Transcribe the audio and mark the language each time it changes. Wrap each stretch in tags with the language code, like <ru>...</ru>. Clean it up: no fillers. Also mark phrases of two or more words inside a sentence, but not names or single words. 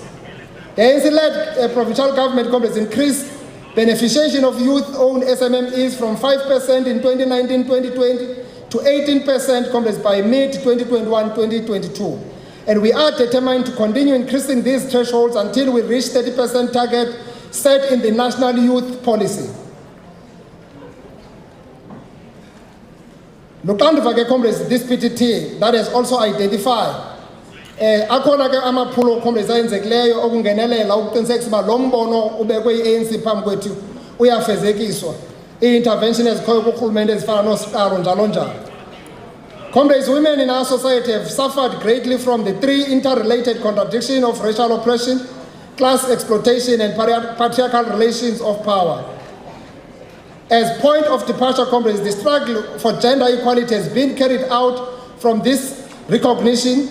<en>The ANC-led provincial government, comrades, increased beneficiation of youth-owned SMMEs from 5% in 2019-2020 to 18%, comrades, by mid-2021-2022. And we are determined to continue increasing these thresholds until we reach 30% target set in the National Youth Policy.</en> <xh>Luxanduva ke,</xh> <en>comrades, this PTT that has also identified</en> <xh>akhona ke amaphulo, comrades, ayenzekileyo okungenelela ukuqinisekisa uba lo mbono ubekwe i-ANC phambi kwethu uyafezekiswa. I-intervention ezikhoyo kurhulumente ezifana noStaro njalo njalo.</xh> <en>Comrades, women in our society have suffered greatly from the three interrelated contradictions of racial oppression, class exploitation, and patriarchal relations of power. As point of departure, comrades, the struggle for gender equality has been carried out from this recognition.</en>